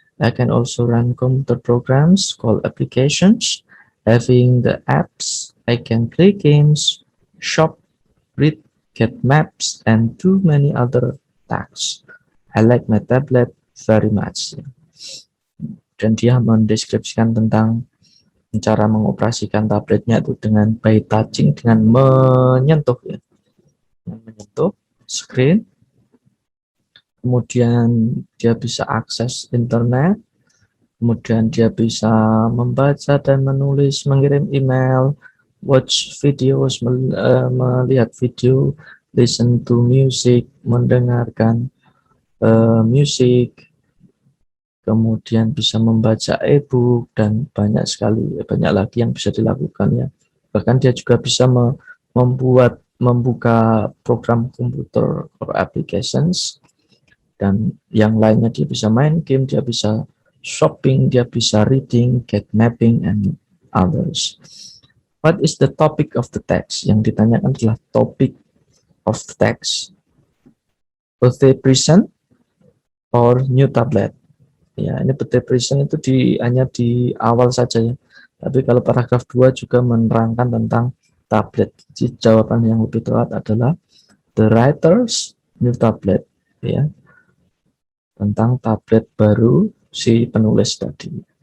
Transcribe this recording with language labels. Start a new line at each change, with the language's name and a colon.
English: I can also run computer programs called applications. Having the apps, I can play games, shop, read, get maps, and do many other tasks. I like my tablet very much.
Indonesian: Dan dia mendeskripsikan tentang cara mengoperasikan tabletnya itu dengan
English: by touching,
Indonesian: dengan menyentuh ya. Menyentuh screen. Kemudian dia bisa akses internet, kemudian dia bisa membaca dan menulis, mengirim email,
English: watch videos,
Indonesian: melihat video,
English: listen to music,
Indonesian: mendengarkan musik, kemudian bisa membaca e-book, dan banyak sekali, banyak lagi yang bisa dilakukan ya. Bahkan dia juga bisa membuka program komputer
English: or applications,
Indonesian: dan yang lainnya. Dia bisa main game, dia bisa shopping, dia bisa reading,
English: get mapping, and others. What is the topic of the text?
Indonesian: Yang ditanyakan adalah topic of the text.
English: Birthday present or new tablet?
Indonesian: Ya, ini birthday present itu hanya di awal saja ya. Tapi kalau paragraf 2 juga menerangkan tentang tablet. Jadi jawaban yang lebih tepat adalah
English: the writer's new tablet,
Indonesian: ya, tentang tablet baru si penulis tadi.